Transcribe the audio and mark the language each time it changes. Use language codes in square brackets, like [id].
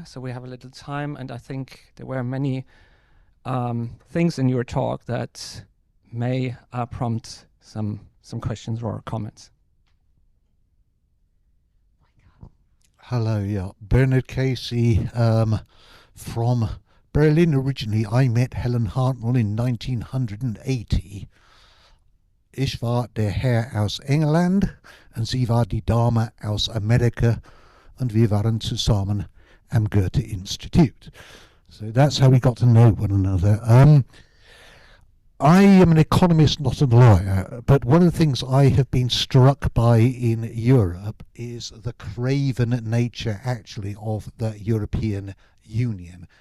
[en] So we have a little time, and I think there were many things in your talk that may prompt some questions or comments. Hello, yeah. Bernard Casey from Berlin originally. I met Helen Hartnell in 1980. [de] Ich war der Herr aus England und sie war die Dame aus Amerika und wir waren zusammen am Goethe-Institut. [en] So that's how we got to know one another. I am an economist, not a lawyer, but one of the things I have been struck by in Europe is the craven nature, actually, of the European Union.